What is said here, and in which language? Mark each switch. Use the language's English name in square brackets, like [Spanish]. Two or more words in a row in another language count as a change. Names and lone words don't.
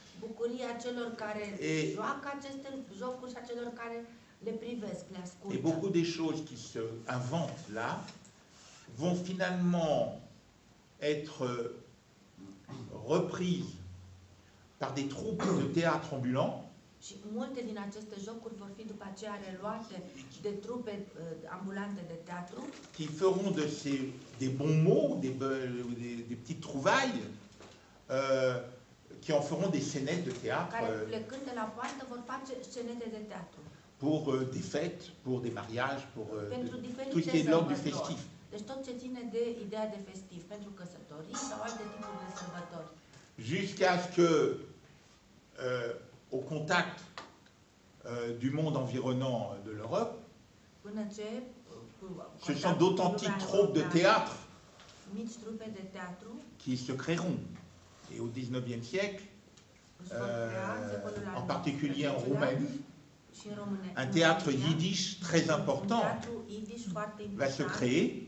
[French] Et beaucoup des choses qui se inventent là vont finalement être reprises par des troupes de théâtre ambulants [Romanian] și multe din aceste jocuri vor fi după aceea reluate de trupe ambulante de teatru [French] qui feront de des bons mots, des petites trouvailles, qui en feront des scénettes de théâtre [Romanian] care plecând de la poartă vor face scenete de teatru [French] pour des fêtes, pour des mariages, pour tout ce qui est de l'ordre du festif. [Romanian] Deci tot ce ține de ideea de festiv, pentru căsătorii sau alte tipuri de sărbători. [French] Jusqu'à ce que au contact du monde environnant de l'Europe, ce sont d'authentiques troupes de théâtre qui se créeront. Et au XIXe siècle, en particulier en Roumanie, un théâtre yiddish très important va se créer.